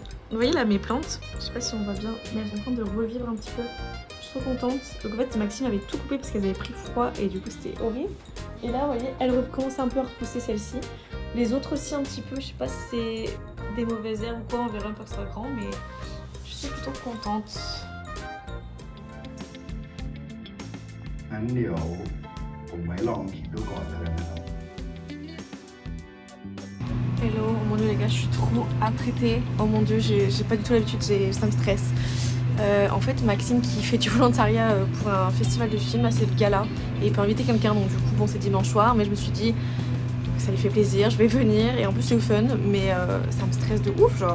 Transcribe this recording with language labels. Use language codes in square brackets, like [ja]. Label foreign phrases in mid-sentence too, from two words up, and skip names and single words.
[fr] Vous voyez là mes plantes, je sais pas si on voit bien, mais elles sont en train de revivre un petit peu. Je suis trop contente. Donc en fait Maxime avait tout coupé parce qu'elles avaient pris froid et du coup c'était horrible. Et là vous voyez, elles recommencent un peu à repousser celle-ci. Les autres aussi un petit peu, je sais pas si c'est des mauvaises herbes ou quoi, on verra une fois que ça sera grand, mais je suis plutôt contente. [th] งั้นเดี๋ยวผมไว้ลองผิดดูก่อนแล้วกันนะครับ [fr] Hello, oh mon dieu les gars, je suis trop apprêtée. Oh mon dieu, j'ai pas du tout l'habitude, ça me stresse. En fait, Maxime qui fait du volontariat pour un festival de films, là c'est le gala, et il peut inviter quelqu'un, donc du coup bon c'est dimanche soir, mais je me suis dit ça lui fait plaisir, je vais venir, et en plus c'est fun, mais ça me stresse de ouf, genre.